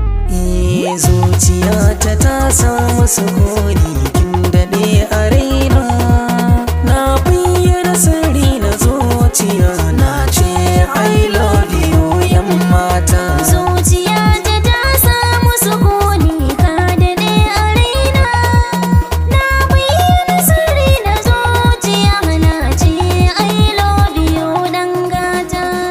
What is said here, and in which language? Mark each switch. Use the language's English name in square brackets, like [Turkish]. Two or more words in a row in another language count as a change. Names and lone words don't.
[Hausa] Eh, zuciyata ta samu sukuni, kin daɗe a raina. Na bayyana sirri na zuciya, na ce, [English] "I love you, [Hausa] 'yan mata." Zuciyata ta samu sukuni, ka daɗe a raina. Na bayyana sirri na zuciya, na ce, [English] "I love you, [Hausa] ɗan gata."